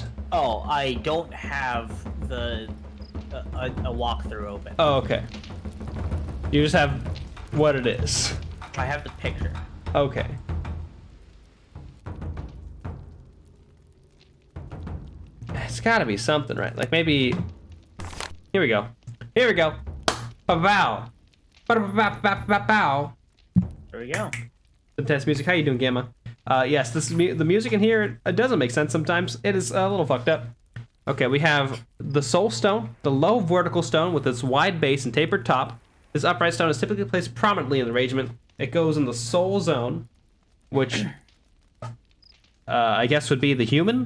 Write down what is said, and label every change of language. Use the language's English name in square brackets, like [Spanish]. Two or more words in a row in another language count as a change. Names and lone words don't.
[English] Oh, I don't have a walkthrough open. Oh, okay. You just have what it is. I have the picture. Okay. It's gotta be something, right? Like maybe... Here we go. Here we go. Ba-bow. Ba-ba-ba-ba-bow. There we go. Intense music. How you doing, Gamma? Yes, this is the music in here. It doesn't make sense sometimes. It is a little fucked up. Okay, we have the Soul Stone, the low vertical stone with its wide base and tapered top. This upright stone is typically placed prominently in the arrangement. It goes in the Soul Zone, which I guess would be the human?